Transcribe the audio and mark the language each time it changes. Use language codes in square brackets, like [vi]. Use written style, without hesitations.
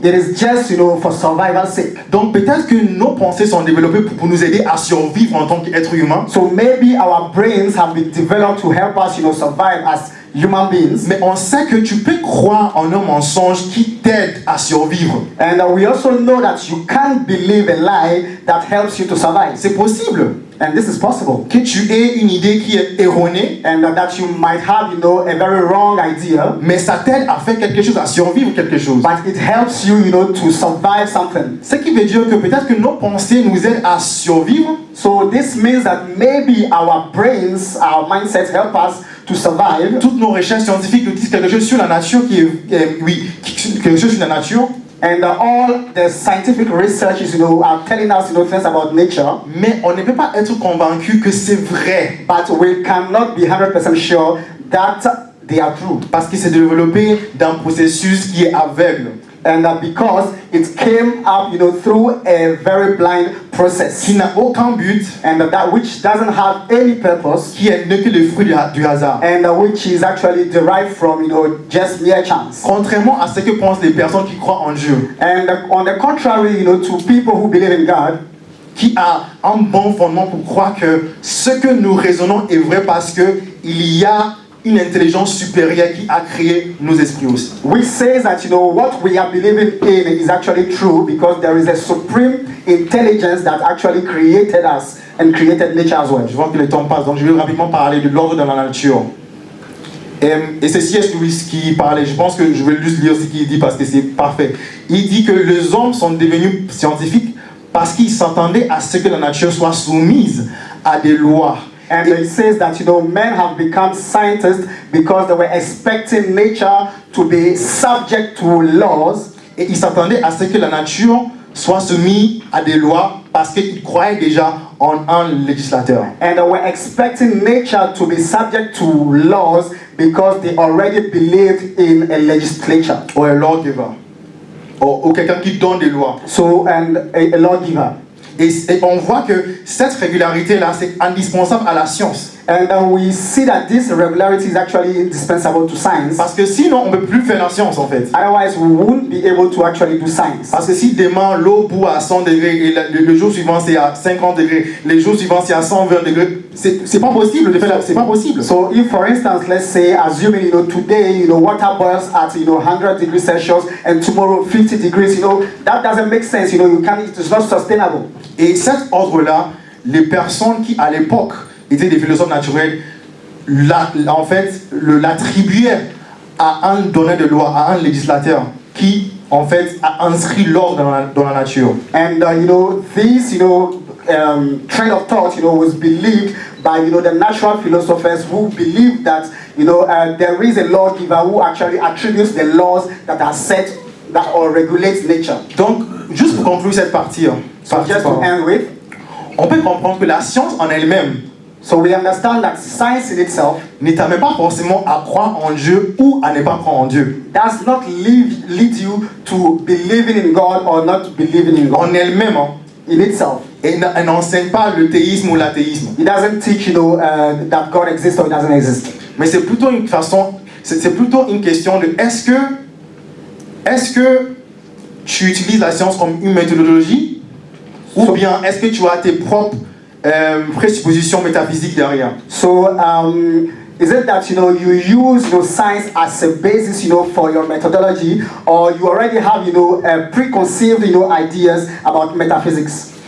[en] It is just for survival's sake. [fr] Donc peut-être que nos pensées sont développées pour nous aider à survivre en tant qu'être humain. [en] So maybe our brains have been developed to help us survive as human beings. [fr] Mais on sait que tu peux croire en un mensonge qui t'aide à survivre. [en] And we also know that you can't believe a lie that helps you to survive. [fr] C'est possible. [en] And this is possible. [fr] Que tu aies une idée qui est erronée. [en] And that you might have, a very wrong idea. [fr] Mais ça t'aide à faire quelque chose, à survivre quelque chose. [en] But it helps you, to survive something. [fr] Ce qui veut dire que peut-être que nos pensées nous aident à survivre. [en] So this means that maybe our brains, our mindsets help us to survive. [fr] Toutes nos recherches scientifiques nous disent quelque chose sur la nature quelque chose sur la nature. [en] And all the scientific researches, are telling us, things about nature. [fr] Mais on ne peut pas être convaincu que c'est vrai. [en] But we cannot be 100% sure that they are true. [fr] Parce qu'il s'est développé d'un processus qui est aveugle. [en] And because it came up, through a very blind process. [fr] Qui n'a aucun but. [en] And that which doesn't have any purpose. [fr] Qui n'est que le fruit du hasard. [en] And which is actually derived from, just mere chance. [fr] Contrairement à ce que pensent les personnes qui croient en Dieu. [en] And on the contrary, to people who believe in God. [fr] Qui a un bon fondement pour croire que ce que nous raisonnons est vrai parce que il y a une intelligence supérieure qui a créé nos esprits aussi. [en] We say that what we are believing in is actually true because there is a supreme intelligence that actually created us and created nature as well. [fr] Je vois que le temps passe, donc je vais rapidement parler de l'ordre dans la nature. Et c'est C.S. Lewis qui parlait, je pense que je vais juste lire ce qu'il dit parce que c'est parfait. Il dit que les hommes sont devenus scientifiques parce qu'ils s'attendaient à ce que la nature soit soumise à des lois. [en] And it says that men have become scientists because they were expecting nature to be subject to laws. [fr] Et ils s'attendaient à ce que la nature soit soumise à des lois parce qu'ils croyaient déjà en un législateur. [en] And they were expecting nature to be subject to laws because they already believed in a legislature. Or a lawgiver. [fr] Ou quelqu'un qui donne des lois. [en] So, and a lawgiver. [fr] Et on voit que cette régularité-là, c'est indispensable à la science. [en] And we see that this regularity is actually indispensable to science. [fr] Parce que sinon, on ne peut plus faire la science en fait. [en] Otherwise, we won't be able to actually do science. [fr] Parce que si demain l'eau bout à 100 degrés et le jour suivant c'est à 50 degrés, les jours suivants c'est à 120 degrés, c'est pas possible de faire, c'est pas possible. [en] So if for instance, let's say, assuming today water boils at 100 degrees Celsius and tomorrow 50 degrees, that doesn't make sense. It's not sustainable. [fr] Et cet ordre-là, les personnes qui à l'époque étaient des philosophes naturels, en fait, l'attribuaient à un donneur de loi, à un législateur qui en fait, a inscrit l'ordre dans la nature. [en] And this train of thought was believed by the natural philosophers who believe that there is a lawgiver who actually attributes the laws that are set that or regulates nature. [fr] Donc, juste pour conclure cette partie, [en] Just to end with, [fr] on peut comprendre que la science en elle-même [en] so we understand that science in itself [fr] ne t'amène pas forcément à croire en Dieu ou à ne pas croire en Dieu. [en] does not lead you to believing in God or not believing in God. [fr] En elle-même, [en] In itself, [fr] elle n'enseigne pas le théisme ou l'athéisme. [en] it doesn't teach that God exists or it doesn't exist. [fr] Mais c'est plutôt une façon, c'est plutôt une question de est-ce que tu utilises la science comme une méthodologie ou bien est-ce que tu as tes propres présuppositions métaphysiques derrière. [en] So is it that you use science as a basis for your methodology, or you already have preconceived ideas about metaphysics?